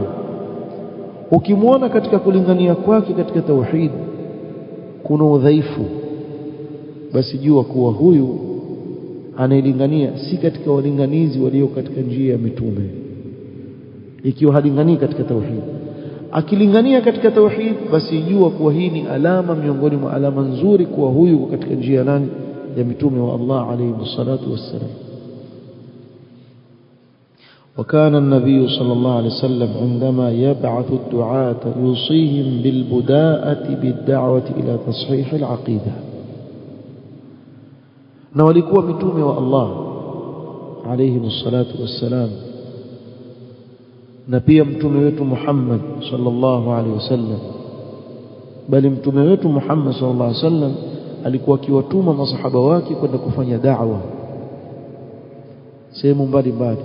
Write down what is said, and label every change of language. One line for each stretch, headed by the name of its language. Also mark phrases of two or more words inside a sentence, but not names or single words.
Swahili: Ukimwona katika kulingania kwake katika tauhid kuna udhaifu, basi jua kuwa huyu anailingania si katika walinganizi walio katika njia ya mitume. Ikiwa halinganii katika tauhid, akilingania katika tauhid, basi jua kuwa hii ni alama miongoni mwa alama nzuri kuwa huyu katika njia nani? Ya mitume wa Allah
Arabic: عليه الصلاة والسلام. وكان النبي صلى الله عليه وسلم عندما يبعث الدعاة يوصيهم بالبداءة بالدعوة إلى تصحيح العقيدة.
Swahili: na walikuwa mitume wa Allah
Arabic: عليه الصلاة والسلام,
Swahili: na pia mtume wetu Muhammad
Arabic: صلى الله عليه وسلم,
Swahili: bali mtume wetu Muhammad
Arabic: صلى الله عليه وسلم
Swahili: alikuwa akiwatuma masahaba wake kwenda kufanya da'wa sehemu mbalimbali.